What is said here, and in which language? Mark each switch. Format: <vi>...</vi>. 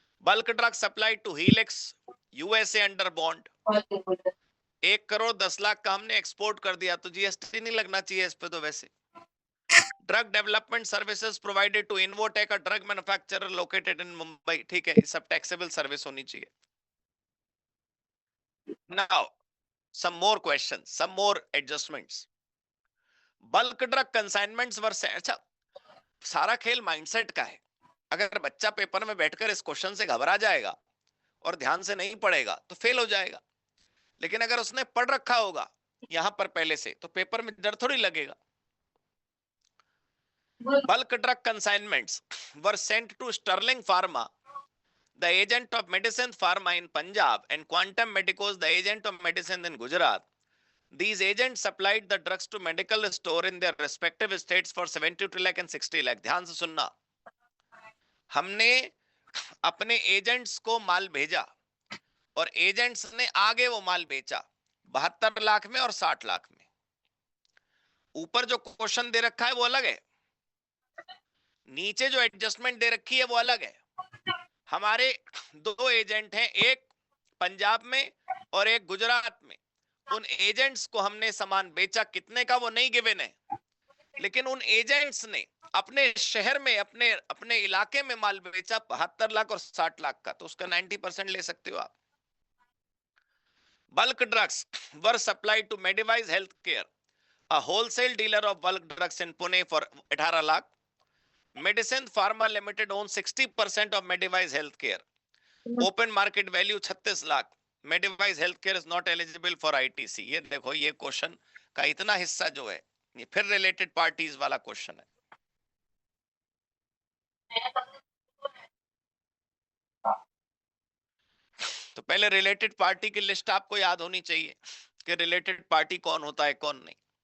<en>bulk drug supply to Helix USA under bond,</en> <hi>1,10,00,000 का हमने export कर दिया, तो जीएसटी नहीं लगना चाहिए इस पे तो वैसे।</hi> <en>drug development services provided to Invotech, a drug manufacturer located in Mumbai,</en> <hi>ठीक है, ये सब टैक्सेबल सर्विस होनी चाहिए।</hi> <en>Now some more questions, some more adjustments. Bulk drug consignments were sent.</en> <hi>अच्छा, सारा खेल माइंडसेट का है। अगर बच्चा पेपर में बैठकर इस क्वेश्चन से घबरा जाएगा और ध्यान से नहीं पढ़ेगा तो फेल हो जाएगा, लेकिन अगर उसने पढ़ रखा होगा यहां पर पहले से तो पेपर में डर थोड़ी लगेगा।</hi> <en>Bulk drug consignments were sent to Sterling Pharma, the agent of Medicine Pharma in Punjab, and Quantum Medicos, the agent of medicine in Gujarat. These agents supplied the drugs to medical store in their respective states for 72 lakh and 60 lakh.</en> <hi>ध्यान से सुनना, हमने अपने agents को माल भेजा और agents ने आगे वो माल बेचा 72 लाख में और 60 लाख में। ऊपर जो क्वेश्चन दे रखा है वो अलग है, नीचे जो एडजस्टमेंट दे रखी है वो अलग है। हमारे दो एजेंट हैं, एक पंजाब में और एक गुजरात में। उन एजेंट्स को हमने सामान बेचा, कितने का वो नहीं गिवन है, लेकिन उन एजेंट्स ने अपने शहर में अपने इलाके में माल बेचा 72 लाख और 60 लाख का, तो उसका 90% ले सकते हो आप।</hi> <en>Bulk drugs were supplied to Mediwise Healthcare, a wholesale dealer of bulk drugs in Pune for 18 lakh. Medicine Pharma Limited owns 60% of Mediwise Healthcare. Open market value 36 lakh. Mediwise Healthcare is not eligible for ITC.</en> <hi>ये देखो, ये question का इतना हिस्सा जो है ये फिर रिलेटेड पार्टीज वाला क्वेश्चन है। तो पहले रिलेटेड पार्टी की लिस्ट आपको याद होनी चाहिए कि रिलेटेड पार्टी कौन होता है कौन नहीं।</hi>